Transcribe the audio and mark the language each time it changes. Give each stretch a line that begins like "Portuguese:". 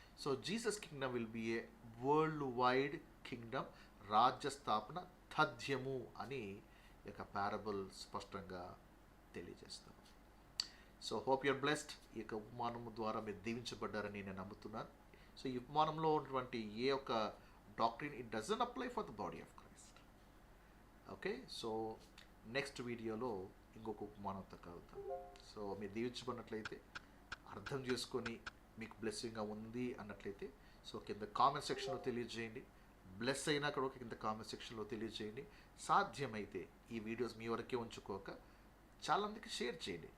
English: so Jesus kingdom will be a world wide kingdom,
Telugu: రాజ్య స్థాపన తథ్యము అని ఈ యొక్క పారబుల్ స్పష్టంగా తెలియజేస్తాను.
English: So hope you're blessed.
Telugu: ఈ యొక్క ఉపమానము ద్వారా మీరు దీవించబడ్డారని నేను నమ్ముతున్నాను. సో ఈ ఉపమానంలో ఉన్నటువంటి ఏ ఒక్క
English: doctrine, it doesn't apply for the body of Christ.
Telugu: Okay, so next వీడియోలో ఇంకొక ఉపమానంతో కలుద్దాం. సో మీరు దీవించబడినట్లయితే, అర్థం చేసుకొని మీకు బ్లెస్సింగ్గా ఉంది అన్నట్లయితే సో కింద కామెంట్ సెక్షన్లో తెలియజేయండి. బ్లెస్ అయినా కూడా కింద కామెంట్ సెక్షన్లో తెలియజేయండి. సాధ్యమైతే ఈ వీడియోస్ మీ వరకే ఉంచుకోక చాలామందికి షేర్ చేయండి.